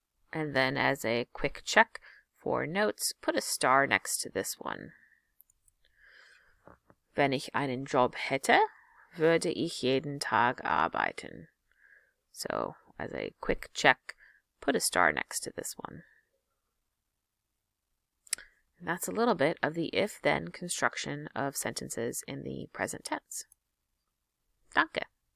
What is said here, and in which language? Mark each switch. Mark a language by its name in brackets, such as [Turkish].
[English] And then as a quick check for notes, put a star next to this one. [German] Wenn ich einen Job hätte, würde ich jeden Tag arbeiten. [English] So as a quick check, put a star next to this one. And that's a little bit of the if-then construction of sentences in the present tense. [German] Danke.